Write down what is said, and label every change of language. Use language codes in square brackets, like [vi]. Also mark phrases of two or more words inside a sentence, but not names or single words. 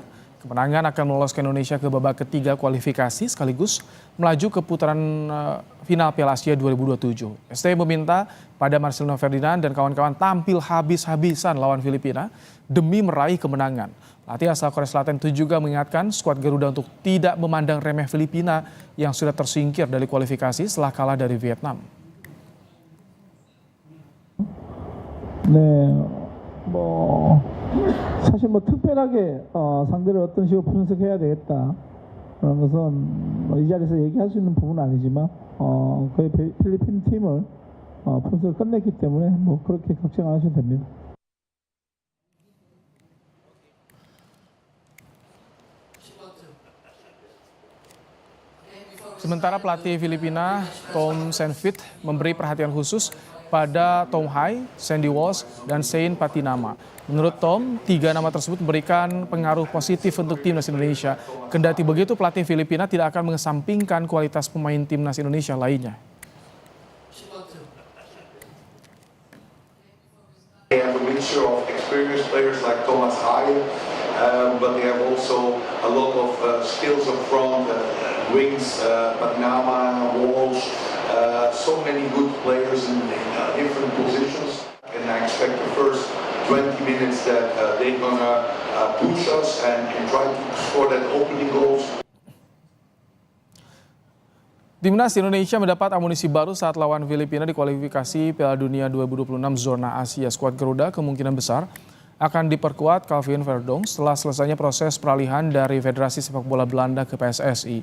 [id] Kemenangan akan meloloskan Indonesia ke babak ketiga kualifikasi sekaligus melaju ke putaran final Piala Asia 2027. ST meminta pada Marcelino Ferdinand dan kawan-kawan tampil habis-habisan lawan Filipina demi meraih kemenangan. Pelatih asal Korea Selatan itu juga mengingatkan skuad Garuda untuk tidak memandang remeh Filipina yang sudah tersingkir dari kualifikasi setelah kalah dari Vietnam. [ko] 사실 특별하게 상대를 어떤 식으로 분석해야 되겠다 그런 것은 이 자리에서 얘기할 수 있는 부분은 아니지만 거의 필리핀 팀을 분석을 끝냈기 때문에 그렇게 걱정 안 하셔도 됩니다. [id] Sementara pelatih Filipina Tom Saintfiet memberi perhatian khusus pada Tom Hai, Sandy Walsh, dan Shane Patinama. Menurut Tom, 3 nama tersebut memberikan pengaruh positif untuk timnas Indonesia. Kendati begitu, pelatih Filipina tidak akan mengesampingkan kualitas pemain timnas Indonesia lainnya. [en] They have a mixture of experienced players like Thomas Hai, but they have also a lot of skills up front, wings, Patinama, Walsh, so many good players in different positions. And I expect the first 20 minutes that they're gonna push us and try to score that opening goals. [id] Timnas Indonesia mendapat amunisi baru saat lawan Filipina di kualifikasi Piala Dunia 2026 zona Asia. Skuad Garuda kemungkinan besar akan diperkuat Calvin Verdong setelah selesainya proses peralihan dari Federasi Sepak Bola Belanda ke PSSI.